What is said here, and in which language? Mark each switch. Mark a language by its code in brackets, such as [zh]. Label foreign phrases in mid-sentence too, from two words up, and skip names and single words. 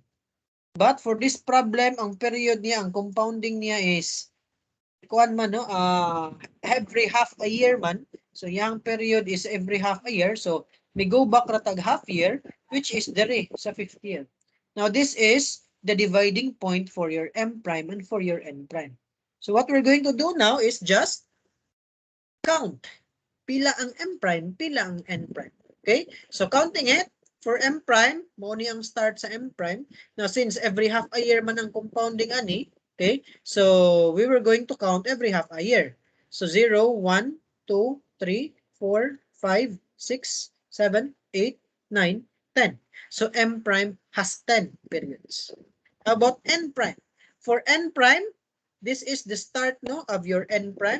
[en] But for this problem, [ceb] ang period niya, ang compounding niya is kuan man, no, [en] every half a year [ceb] man. [en] So yung period is every half a year. So we go back ratag half year, which is [ceb] dere sa [en] 5th year. Now this is the dividing point for your M prime and for your N prime. So what we're going to do now is just count. [ceb] Pila ang M prime, pila ang N prime. Okay? [en] So counting it, for M prime, [ceb] mo ni ang start sa M prime. [en] Now since every half a year [ceb] man ang [en] compounding ani, okay? So we were going to count every half a year. So 0, 1, 2, 3, 4, 5, 6, 7, 8, 9, 10. So M prime has 10 periods. How about N prime? For N prime, this is the start, no, of your N prime.